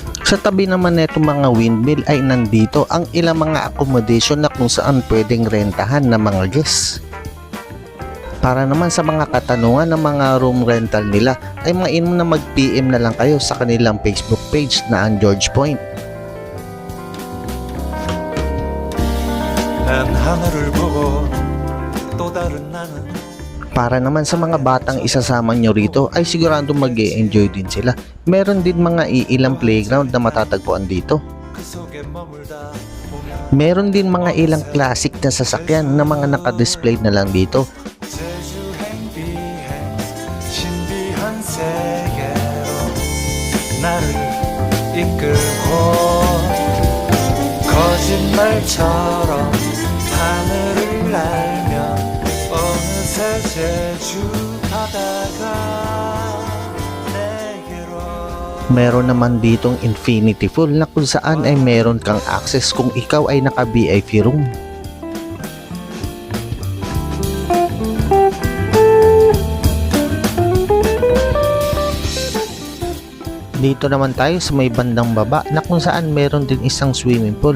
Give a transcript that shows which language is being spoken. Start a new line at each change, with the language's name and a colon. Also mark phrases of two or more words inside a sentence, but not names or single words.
Filipino: Sa tabi naman nito mga windmill ay nandito ang ilang mga accommodation na kung saan pwedeng rentahan ng mga guests. Para naman sa mga katanungan ng mga
English: room rental
Filipino: nila ay mainam na mag-PM na lang kayo sa kanilang Facebook page na ang George Point.
Korean: 난 하늘을 보고 또 다른 나는
Filipino: Para naman sa mga batang isasama nyo rito ay sigurado mag-e-enjoy din sila. Meron din mga ilang playground na matatagpuan dito.
Korean: 그 속에 머물다 보면
Filipino: Meron din mga ilang classic na sasakyan na mga nakadisplay na lang dito.
Korean: 제주행 비행 신비한 세계로 나를 이끌고 거짓말처럼 하늘을 날며 어느새 제주 바다가 내게로
Filipino: Meron naman ditong
English: infinity pool
Filipino: na kung saan ay meron kang access kung ikaw ay naka
English: VIP room.
Filipino: Dito naman tayo sa may bandang baba na kung saan meron din isang
English: swimming pool.